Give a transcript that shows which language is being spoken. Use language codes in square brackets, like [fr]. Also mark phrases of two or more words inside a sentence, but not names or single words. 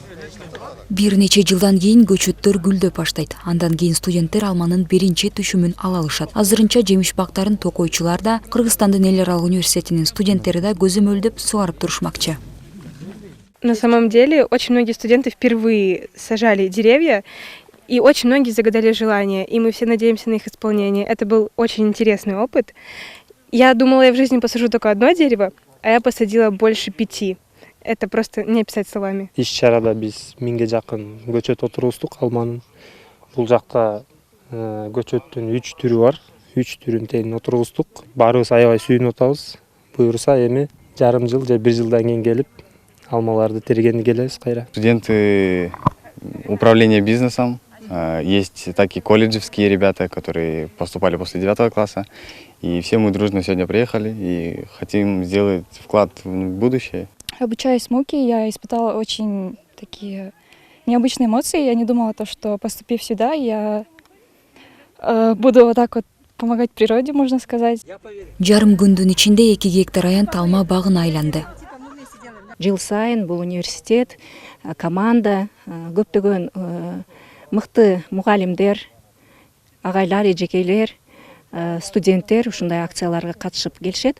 [ky] Бир нече жылдан кийин көчөттөр гүлдөп баштайт. Андан кийин студенттер алманын биринчи түшүмүн ала алышат. Азырынча жемиш бактарын токойчулар да, Кыргызстандын эл аралык университетинин студенттери да көзөмөлдөп сугарып турушмакчы. [ru] На самом деле, очень многие студенты впервые сажали деревья, и очень многие загадали желания, и мы все надеемся на их исполнение. Это был очень интересный опыт. Я думала, я в жизни посажу только одно дерево, а я посадила больше 5. Это просто не описать словами. [ky] Иш-чарада биз 1000ге жакын көчөт отургуздук алманын. Бул жакта көчөттүн 3 түрү бар. 3 түрүн тең отургуздук. Баарыбыз аябай сүйүнүп атабыз. Буюрса эми жарым жыл же 1 жылдан кийин келип алмаларды тергени келебиз кайра. [ru] Студенты управления бизнесом. Есть такие колледжевские ребята, которые поступали после 9 класса. И все мы дружно сегодня приехали и хотим сделать вклад в будущее. Обучаясь в МУКе, я испытала очень такие необычные эмоции. Я не думала, что поступив сюда, я буду вот так вот помогать природе, можно сказать. [ky] Жарым күндүн ичинде 2 гектар аянт алма багын айланды. Жыл сайын бул университет, команда, көптөгөн мыкты мугалимдер, агайлар, эжекейлер, студенттер ушундай акцияларга катышып келишет.